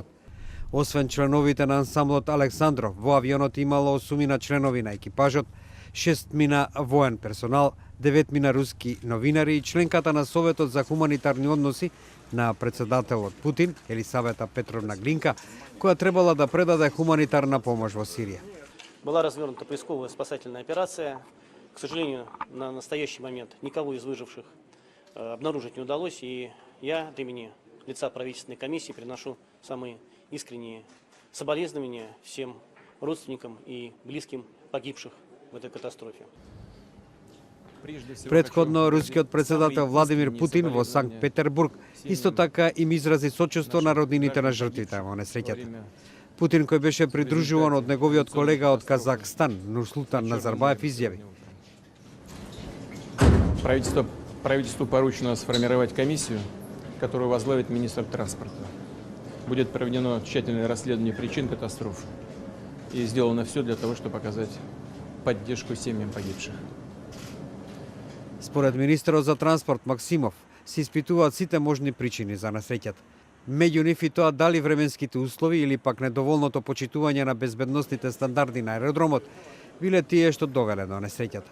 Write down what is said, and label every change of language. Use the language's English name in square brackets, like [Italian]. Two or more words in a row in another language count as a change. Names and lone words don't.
[Macedonian] Освен членовите на ансамблот Александров, во авионот имало 8 членови на екипажот, 6 воен персонал, 9 руски новинари и членката на Советот за хуманитарни односи на председателот Путин, Елисавета Петровна Глинка, која требала да предаде хуманитарна помош во Сирија. [Russian] Была развернута поисковая спасательная операция. К сожалению, на настоящий момент никого из выживших обнаружить не удалось. И я от имени лица правительственной комиссии приношу самые искренние соболезнования всем родственникам и близким погибших в этой катастрофе. [Macedonian] Предходно рускиот председател Владимир Путин во Санкт Петербург исто така им изрази сочувство на роднините на жртвите во несреќата. Путин, кој беше придружуван од неговиот колега од Казахстан, Нурсултан Назарбаев, изјави: [Russian] Правительству поручено сформировать комиссию, которую возглавит министр транспорта. Будет проведено тщательное расследование причин катастроф и сделано все для того, чтобы показать поддержку семьям погибших. [Macedonian] Според министерот за транспорт Максимов, се испитуваат сите можни причини за несреќата. Меѓу нив и тоа дали временските услови или пак недоволното почитување на безбедносните стандарди на аеродромот биле тие што довеле до несреќата.